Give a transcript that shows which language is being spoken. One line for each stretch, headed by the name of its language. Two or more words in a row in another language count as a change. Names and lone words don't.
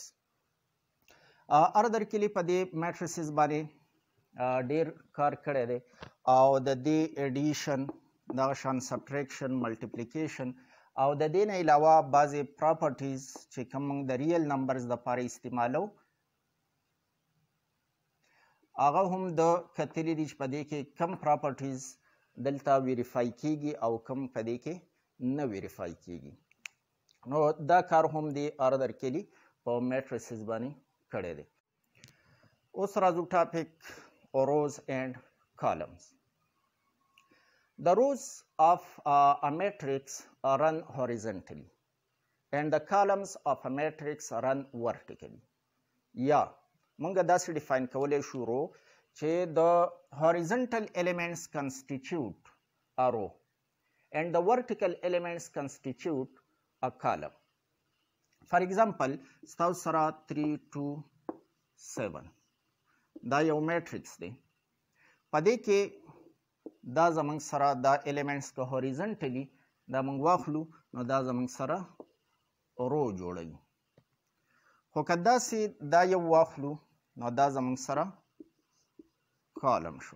Pashto: آردر کیلی په دې میټریسز باندې ډیر کار کړی دی او د دې ایډیشن دغه شان
English: subtraction multiplication
Pashto: او د دې نه علاوه بعضې پراپرټیز چې کوم موږ د
English: real numbers
Pashto: دپاره استعمالو هغه هم د کتلي دي چې په دې کې کم پراپرټیز دلته ویریفای کیږي او کم په دې کې نه ویریفای کیږي. نو دا کار هم د آردر کیلی په میټریسز باندې کړی دی. اوس راځو ټاپک
English: rows and columns. The rows of a matrix run horizontally and the columns of a matrix run vertically.
Pashto: یا مونږ داسې ډیفاین کولی شو رو چې د
English: horizontal elements constitute a row and the vertical elements constitute a column. For example,
Pashto: ستاسو سره 3 2 7 دا یو میټریکس دی. په دې کې دا زموږ سره دا ایلیمنټس که هوریزنټلی دا موږ واخلو نو دا زموږ سره رو جوړوي. خو که داسې دا یو واخلو نو دا زموږ سره کالم شو.